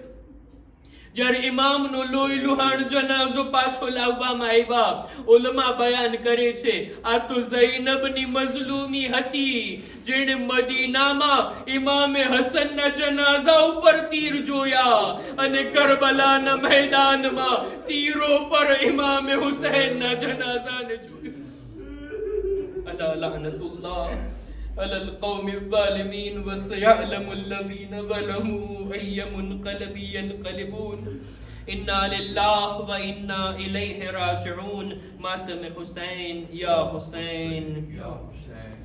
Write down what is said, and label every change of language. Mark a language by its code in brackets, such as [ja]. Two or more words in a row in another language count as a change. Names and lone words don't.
[gu] જ્યારે ઇમામનો લોહી લુહાણ જનાઝો પાછો લાવવામાં આવ્યા, ઉલમા બયાન કરે છે આ તો ઝૈનબની મઝલૂમી હતી, જેણે મદીનામાં ઇમામે હસનના જનાઝા ઉપર તીર જોયા અને કરબલાના મેદાનમાં તીરો પર ઇમામે હુસૈનના જનાઝાને જોયા. [ar] ألا لعنة الله على القوم الظالمين وسيعلم الذين ظلموا أي منقلب ينقلبون. إنا لله وإنا إليه راجعون. ماتم حسين يا حسين Ya Hüseyin.